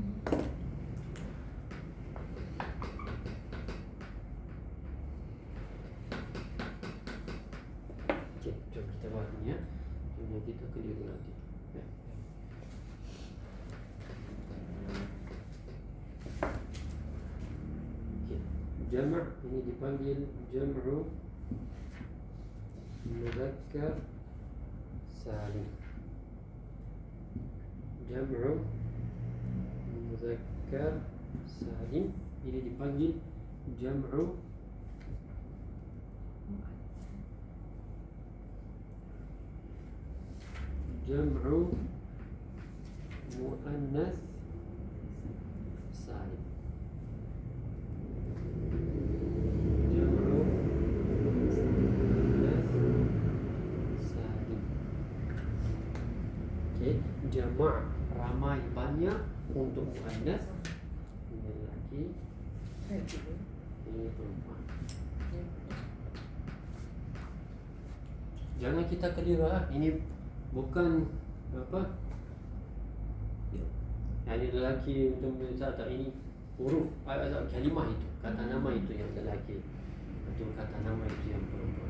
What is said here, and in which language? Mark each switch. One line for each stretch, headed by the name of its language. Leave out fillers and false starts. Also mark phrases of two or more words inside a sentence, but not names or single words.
Malay: Okey, jom kita buat ini ya. Cuma kita keliru nanti. Ya. Okey, jama' ini dipanggil
Arabic: جمع مذكر سالم. جمع مذكر سالم
Malay: ini dipanggil
Arabic: جمع مؤنث سالم.
Malay: Jama' ramai banyak untuk muannas, ini lelaki, ini perempuan. Jangan kita keliru, ini bukan apa? Yang lelaki untuk menjadi tak, ini huruf kalimah itu, kata nama itu yang lelaki, atau kata nama itu yang perempuan.